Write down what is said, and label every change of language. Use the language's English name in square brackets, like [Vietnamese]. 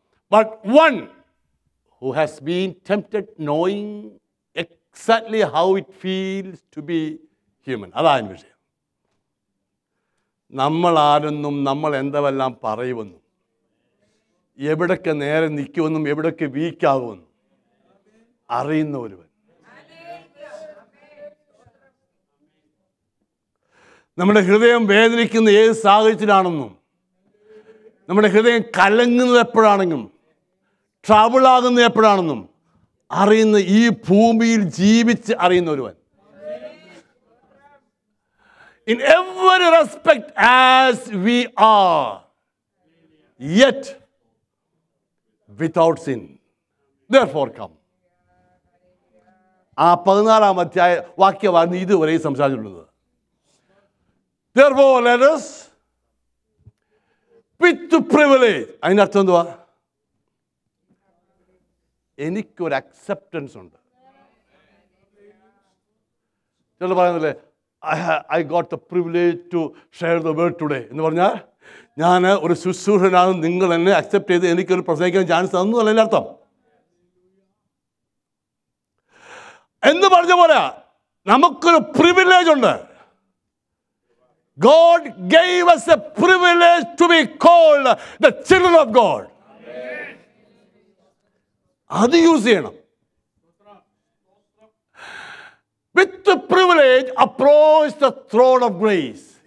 [English] But one who has been tempted knowing exactly how it feels to be human. [Malayalam] അതാണ് വിഷയം. നമ്മൾ ആരെന്നും നമ്മൾ എന്തെല്ലാം പറയുമെന്നും എവിടൊക്കെ നേരെ നിൽക്കുമെന്നും എവിടൊക്കെ വീക്കാകുമെന്നും അറിയുന്ന ഒരുവൻ. നമ്മുടെ ഹൃദയം വേദനിക്കുന്ന ഏത് സാഹചര്യത്തിലാണെന്നും നമ്മുടെ ഹൃദയം കലങ്ങുന്നത് എപ്പോഴാണെന്നും ട്രബിളാകുന്നത് എപ്പോഴാണെന്നും അറിയുന്ന ഈ ഭൂമിയിൽ ജീവിച്ച് അറിയുന്ന ഒരുവൻ. [English] In every respect as we are, yet without sin. Therefore come. [Malayalam] ആ 14-ാം അധ്യായ വാക്യമാണ് ഇതുവരെ സംസാരിച്ചിട്ടുള്ളത്. [English] Therefore let us with privilege. [Malayalam] അതിൻ്റെ അർത്ഥം എന്തുവാ? എനിക്കൊരു അക്സെപ്റ്റൻസ് ഉണ്ട്. ചിലർ പറയുന്നില്ലേ, [English] I got the privilege to share the word today [Malayalam] എന്ന് പറഞ്ഞാൽ ഞാൻ ഒരു ശുശ്രൂഷനാണ്, നിങ്ങൾ എന്നെ അക്സെപ്റ്റ് ചെയ്ത് എനിക്കൊരു പ്രസംഗിക്കാൻ ചാൻസ് തന്നു അല്ല അർത്ഥം. എന്ന് പറഞ്ഞ പോലെ നമുക്കൊരു പ്രിവിലേജ് ഉണ്ട്. [English] God gave us a privilege to be called the children of God. [Malayalam] അത് യൂസ് ചെയ്യണം. [English] With the privilege approach the throne of grace.